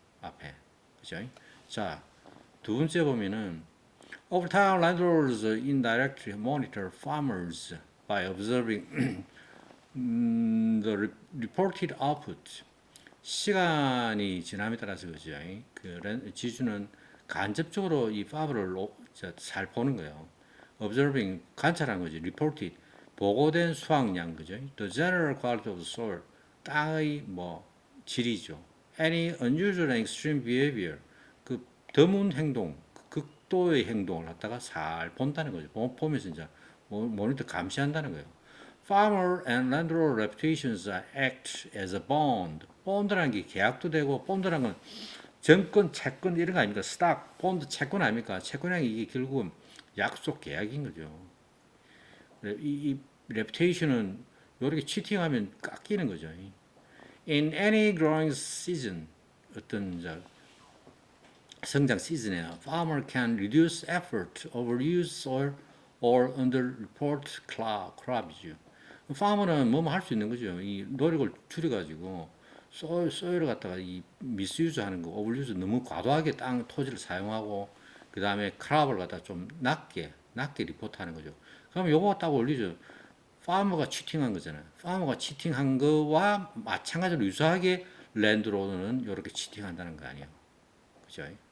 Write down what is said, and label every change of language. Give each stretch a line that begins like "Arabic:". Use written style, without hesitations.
Korean: 앞에. 그죠? 자, 두 번째 보면은
English: over time landlords indirectly monitor farmers by observing the reported output.
Korean: 시간이 지남에 따라서 그죠? 그 지주는 간접적으로 이 파브를 잘 보는 거예요. observing 관찰한 거지. reported 보고된 수확량 그죠?
English: the general quality of the soil
Korean: 땅의 뭐 질이죠.
English: any unusual and extreme behavior
Korean: 그 드문 행동 극도의 행동을 갖다가 잘 본다는 거죠. 보면서 이제 모니터 감시한다는 거예요.
English: Farmer and landlord reputations act as a bond.
Korean: 본드라는 게 계약도 되고 본드라는 건 정권, 채권 이런 거 아닙니까? 스탁, 본드, 채권 아닙니까? 채권이란 이게 결국은 약속 계약인 거죠. 이 reputation은 이렇게 치팅하면 깎이는 거죠.
English: In any growing season,
Korean: 어떤 성장 시즌에
English: farmer can reduce effort, overuse soil, or underreport crop이죠.
Korean: 파머는 뭐뭐 할 수 있는 거죠. 이 노력을 줄여가지고 소일을 갖다가 이 미스유즈하는 거, 오버유즈 너무 과도하게 토지를 사용하고 그 다음에 크랍을 갖다 좀 낮게 리포트하는 거죠. 그럼 요거 딱 올리죠. 파머가 치팅한 거잖아요. 파머가 치팅한 거와 마찬가지로 유사하게 랜드로드는 이렇게 치팅한다는 거 아니에요. 그죠?